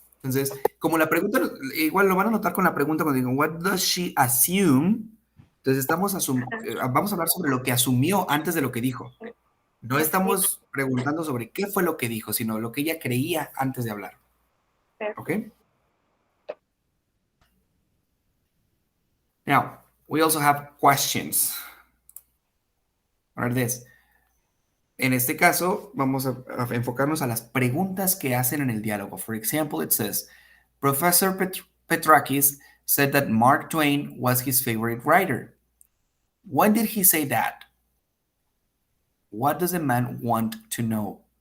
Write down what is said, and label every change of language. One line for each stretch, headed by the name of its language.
Spanish: Entonces, como la pregunta, igual lo van a notar con la pregunta cuando digo,
English: what does she assume?
Spanish: Entonces, vamos a hablar sobre lo que asumió antes de lo que dijo. No estamos preguntando sobre qué fue lo que dijo, sino lo que ella creía antes de hablar. ¿Ok?
English: Now, we also have questions. What are this?
Spanish: En este caso, vamos a enfocarnos a las preguntas que hacen en el diálogo.
English: For example, it says, Professor Petrakis said that Mark Twain was his favorite writer. When did he say that? What does the man want to know?